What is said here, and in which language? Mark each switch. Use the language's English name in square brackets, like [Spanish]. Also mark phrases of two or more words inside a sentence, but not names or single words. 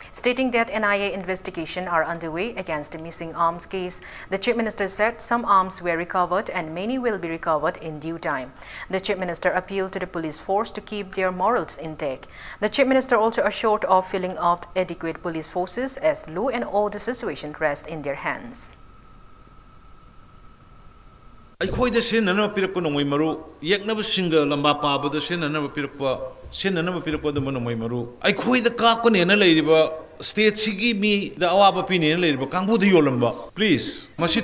[English] Stating that NIA investigations are underway against the missing arms case, the Chief Minister said some arms were recovered and many will be recovered in due time. The Chief Minister appealed to the police force to keep their morals intact. The Chief Minister also assured of filling out adequate police forces as law and order situation rests in their hands. [Manipuri] ꯑꯩꯈꯣꯏꯗ ꯁꯤꯟꯅꯅꯕ ꯄꯤꯔꯛꯄ ꯅꯣꯡꯃꯩ ꯃꯔꯨ ꯌꯦꯛꯅꯕꯁꯤꯡꯒ ꯂꯝꯕꯥ ꯄꯥꯕꯗ ꯁꯤꯟꯅꯅꯕ ꯄꯤꯔꯛꯄ ꯅꯣꯡꯃꯩ ꯃꯔꯨ ꯑꯩꯈꯣꯏꯗ ꯀꯥꯞꯀꯅꯦꯅ ꯂꯩꯔꯤꯕ ꯁ꯭ꯇꯦꯠꯁꯤꯒꯤ ꯃꯤꯗ ꯑꯋꯥꯕ ꯄꯤꯅꯦꯅ ꯂꯩꯔꯤꯕ ꯀꯥꯡꯕꯨꯗ ꯌꯣꯜꯂꯝꯕ ꯄ꯭ꯂꯤꯖ ꯃꯁꯤ